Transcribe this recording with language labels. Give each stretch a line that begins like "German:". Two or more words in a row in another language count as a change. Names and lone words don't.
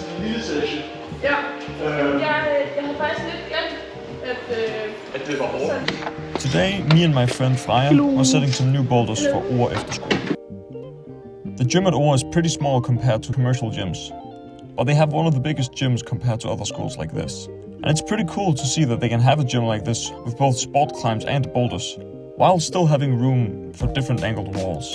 Danish: lille session. Ja, jeg havde faktisk lidt glemt, at det var hårdt.
English: Today, me and my friend Freja were setting some new boulders for Oure after school. The gym at Oure is pretty small compared to commercial gyms, but they have one of the biggest gyms compared to other schools like this. And it's pretty cool to see that they can have a gym like this with both sport climbs and boulders, while still having room for different angled walls.